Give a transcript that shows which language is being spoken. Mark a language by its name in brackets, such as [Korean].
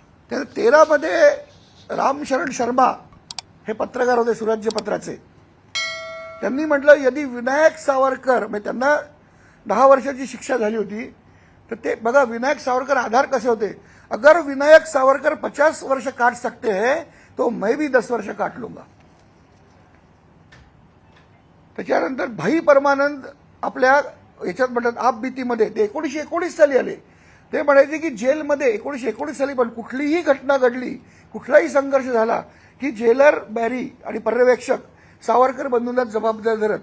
[Marathi] त्या 13 मध्ये रामशरण शर्मा हे पत्रकार होते सुराज्य पत्राचे. त्यांनी म्हटलं यदि विनायक सावरकर, म्हणजे त्यांना 10 वर्षाची शिक्षा झाली होती. तर ते बघा विनायक सावरकर आधार कसे होते. [Hindi] अगर विनायक सावरकर 50 वर्ष काट सकते हैं तो मैं भी 10 वर्ष काट लूंगा. [Marathi] त्याच्यानंतर भाई परमानंद आपल्या याच्यात म्हणतात आपबीतीमध्ये ते 1919 साली आले. ते म्हणायचे की जेलमध्ये 1919 साली पण कुठलीही घटना घडली, कुठलाही संघर्ष झाला की जेलर बॅरी आणि पर्यवेक्षक सावरकर बंधूंना जबाबदार धरत.